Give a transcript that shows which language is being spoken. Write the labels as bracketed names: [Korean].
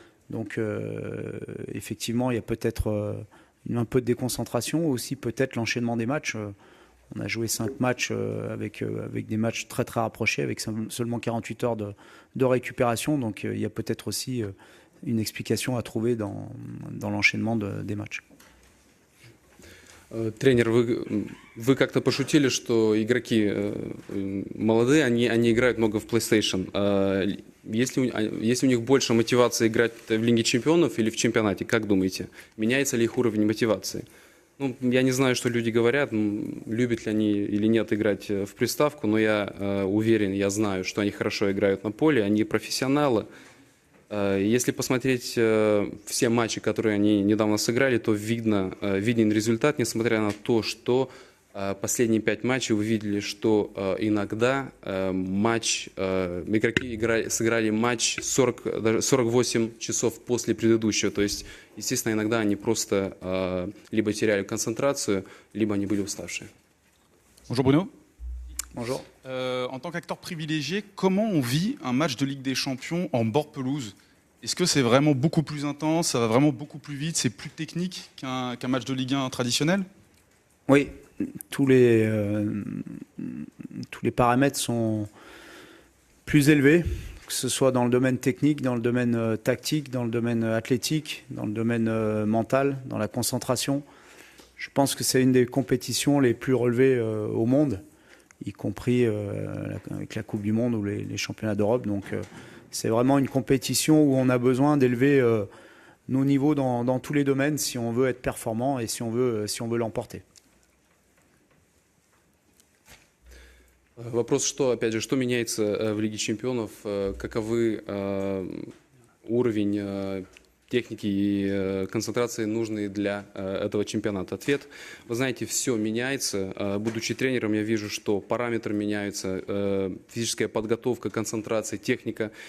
[French] Donc effectivement, il y a peut-être un peu de déconcentration, aussi peut-être l'enchaînement des matchs. On a joué 5 matchs avec des matchs très très rapprochés, avec seulement 48 heures de récupération. Donc il y a peut-être aussi une explication à trouver dans l'enchaînement des matchs. [Russian] Тренер, вы как-то пошутили, что игроки молодые, они играют много в PlayStation. Если у них больше мотивации играть в Лиге Чемпионов или в чемпионате, как думаете, меняется ли их уровень мотивации? Ну, я не знаю, что люди говорят, любят ли они или нет играть в приставку, но я уверен, я знаю, что они хорошо играют на поле, они профессионалы. Если посмотреть все матчи, которые они недавно сыграли, то виден результат, несмотря на то, что последние 5 матчей вы видели, что иногда игроки сыграли матч 48 часов после предыдущего. То есть, естественно, иногда они просто либо теряли концентрацию, либо они были уставшие. [French] Bonjour Bruno. Bonjour. En tant qu'acteur privilégié, comment on vit un match de Ligue des Champions en bord pelouse? Est-ce que c'est vraiment beaucoup plus intense, ça va vraiment beaucoup plus vite, c'est plus technique qu'un match de Ligue 1 traditionnel? Oui, tous les paramètres sont plus élevés, que ce soit dans le domaine technique, dans le domaine tactique, dans le domaine athlétique, dans le domaine mental, dans la concentration. Je pense que c'est une des compétitions les plus relevées au monde, y compris avec la Coupe du Monde ou les championnats d'Europe. Donc c'est vraiment une compétition où on a besoin d'élever nos niveaux dans tous les domaines si on veut être performant et si on veut l'emporter. [Russian] Вопрос, опять же, что меняется в Лиге чемпионов, каковы уровень техники и концентрации, нужные для этого чемпионата? Ответ: вы знаете, все меняется. Будучи тренером, я вижу, что параметры меняются, физическая подготовка, концентрация, техника.